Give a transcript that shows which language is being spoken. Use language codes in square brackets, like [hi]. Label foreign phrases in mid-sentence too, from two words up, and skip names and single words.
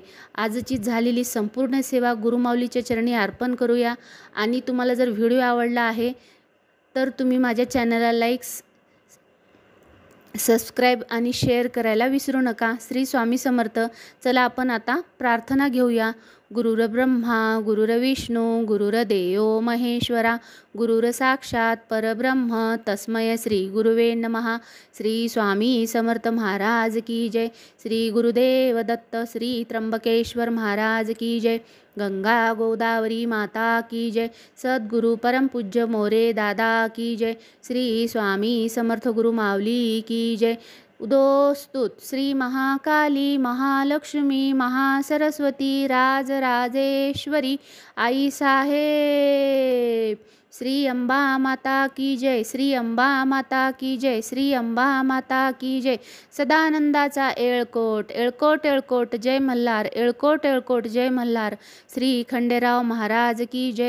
[mr] आजची झालेली संपूर्ण सेवा गुरुमाऊलीच्या चरणी अर्पण करूया आणि तुम्हाला जर व्हिडिओ आवडला आहे तर तुम्ही माझ्या चॅनलला लाईक्स, सबस्क्राईब आणि शेअर करायला विसरू नका. श्री स्वामी समर्थ. चला आपण आता प्रार्थना घेऊया. [sa] गुरुर ब्रह्मा गुरुर विष्णू गुरुर्देवो महेश्वरा गुरुर साक्षात परब्रह्म तस्मै श्री गुरुवे नमः. [hi] श्री स्वामी समर्थ महाराज की जय. [mr] श्री गुरुदेव दत्त. [hi] श्री त्र्यंबकेश्वर महाराज की जय. गंगा गोदावरी माता की जय. सद्गुरु परम पूज्य मोरे दादा की जय. श्री स्वामी समर्थ गुरु माऊली की जय. [mr] उदोस्तुत श्री महाकाली महालक्ष्मी महासरस्वती राजराजेश्वरी आई साहेब. [hi] श्री अंबा माता की जय. श्री अंबा माता की जय. श्री अंबा माता की जय. [mr] सदानंदाचा येळकोट येळकोट येळकोट जय मल्हार. येळकोट येळकोट जय मल्हार. [hi] श्री खंडेराव महाराज की जय.